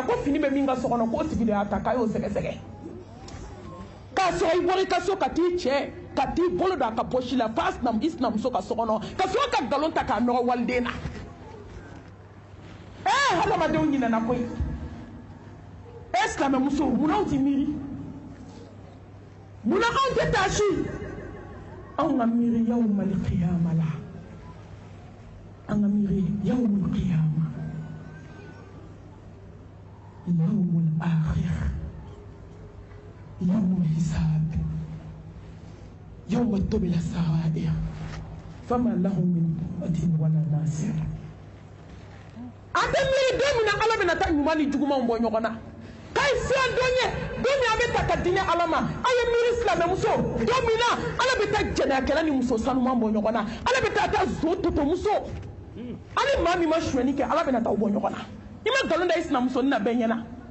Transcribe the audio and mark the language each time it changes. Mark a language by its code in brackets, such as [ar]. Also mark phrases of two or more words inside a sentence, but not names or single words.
[bm] ko fini bɛ min ka so kɔnɔ k'o tigi de y'a ta k'a y'o sɛgɛsɛgɛ k'a sɔrɔ i bɔra i ka so ka t'i cɛ ka t'i bolo don a ka pɔsi la f'a i sinamuso ka so kɔnɔ ka sɔrɔ ka nkalon ta k'a nɔgɔ waliden na hadamadenw ɲinɛna koyi silamɛmuso munna anw tɛ miiri munna anw tɛ taa si anw ka miiri [ar] يوم القيامة [bm] la an ka miiri [ar] يوم القيامة يوم الآخر يوم الحساب يوم تبلى السرائر فما لهم من قوة ولا ناصر [bm] ate miiri don min na ala bɛna taa ɲuman ni jugumanw bɔ ɲɔgɔn na k'a ye siran don ye don min a bɛ ta ka diinɛ ala ma a ye miiri silamɛmuso don min na ala bɛ taa jɛnɛyakɛla ni muso sanuman bɔ ɲɔgɔn na ala bɛ taa zo totomuso ani maa min ma suɲɛni kɛ ala bɛna taa bɔ ɲɔgɔn na i ma nkalon da i sinamuso ni na bɛɛ ɲɛna